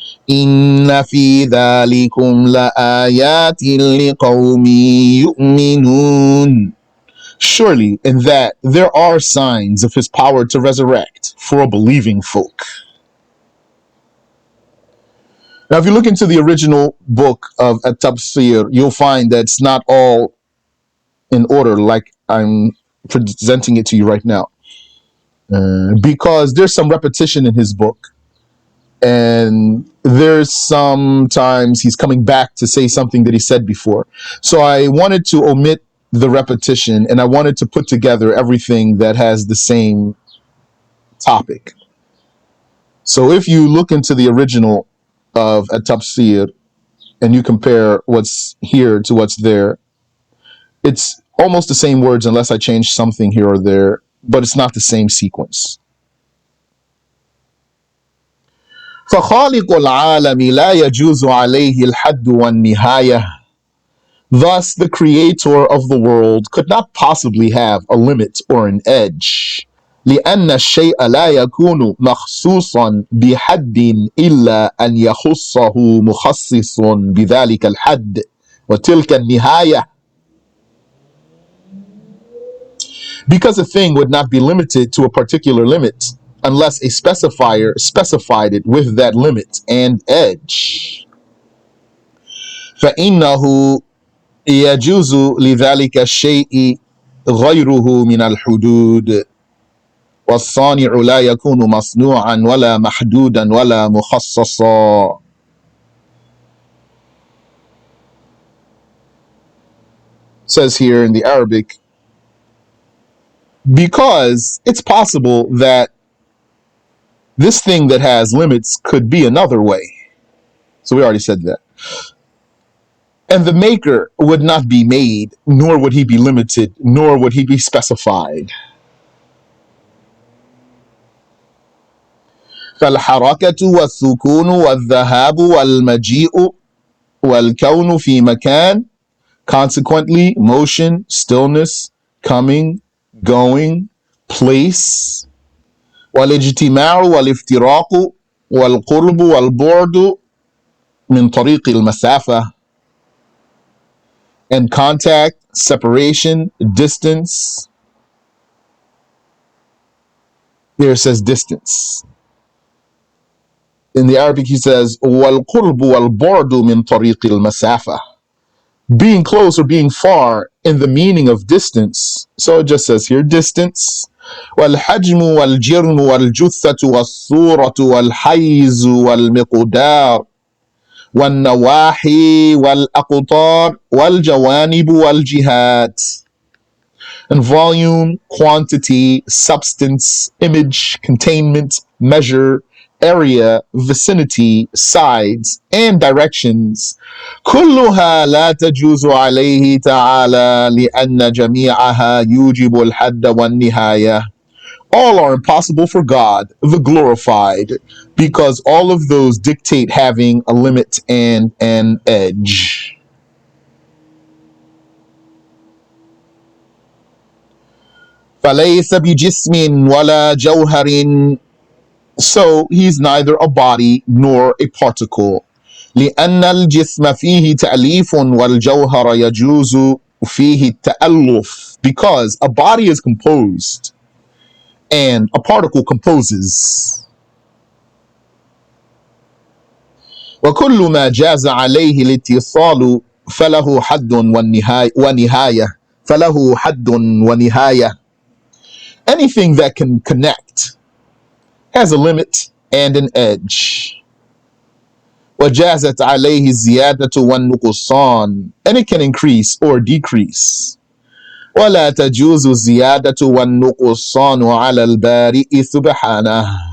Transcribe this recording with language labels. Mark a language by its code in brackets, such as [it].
[ar] إن في ذلكم لآيات لقوم يؤمنون. [en] Surely in that there are signs of his power to resurrect for a believing folk. Now, if you look into the original book of At-Tabsir, you'll find that it's not all in order like I'm presenting it to you right now. Because there's some repetition in his book, and there's sometimes he's coming back to say something that he said before. So I wanted to omit the repetition, and I wanted to put together everything that has the same topic. So if you look into the original of At-Tafsir and you compare what's here to what's there, it's almost the same words unless I change something here or there, but it's not the same sequence. [ar] فخالق العالم لا يجوز عليه الحد والنهاية. [en] Thus, the creator of the world could not possibly have a limit or an edge. [ar] لأن الشيء لا يكون مخصوصا بحد إلا أن يخصه مخصص بذلك الحد وتلك النهاية. [en] Because a thing would not be limited to a particular limit unless a specifier specified it with that limit and edge. [ar] فإنه يجوز لذلك الشيء غيره من الحدود والصانع لا يكون مصنوعا ولا محدودا ولا مخصصا. [en] Says here in the Arabic, because it's possible that this thing that has limits could be another way. So we already said that. And the maker would not be made, nor would he be limited, nor would he be specified. [ar] فالحركة والسكون والذهاب والمجيء والكون في مكان. [en] Consequently, motion, stillness, coming, going, place. [ar] والاجتماع والافتراق والقرب والبعد من طريق المسافة. [en] And contact, separation, distance. Here it says distance. In the Arabic, he says, [ar] وَالْقُرْبُ وَالْبُعْدُ مِنْ طَرِيقِ الْمَسَافَةِ. [en] Being close or being far in the meaning of distance. So it just says here, distance. [ar] وَالْحَجْمُ وَالْجِرْمُ وَالْجُثَّةُ وَالصُّورَةُ وَالْحَيْزُ وَالْمِقْدَارُ وَالنَّوَاحِي وَالْأَقْطَارُ وَالْجَوَانِبُ وَالْجِهَاتِ. [en] And volume, quantity, substance, image, containment, measure, area, vicinity, sides, and directions. [ar] كلها لا تجوز عليه تعالى لأن جميعها يوجب الحد والنهاية. [en] All are impossible for God, the glorified, because all of those dictate having a limit and an edge. [ar] فليس بجسم ولا جوهر. [en] So he's neither a body nor a particle. [ar] لأن الجسم فيه تأليف والجوهر يجوز فيه التألف. [en] Because a body is composed and a particle composes. [ar] وكل ما جاز عليه الاتصال فله حد ونهاية. فله حد ونهاية. [en] Anything that can connect has a limit and an edge. [ar] وجازت عليه الزيادة والنقصان. [en] And it can increase or decrease. [ar] وَلَا تَجُوزُ الزِّيَادَةُ وَالنُّقْصَانُ عَلَى الْبَارِئِ سُبْحَانَهُ.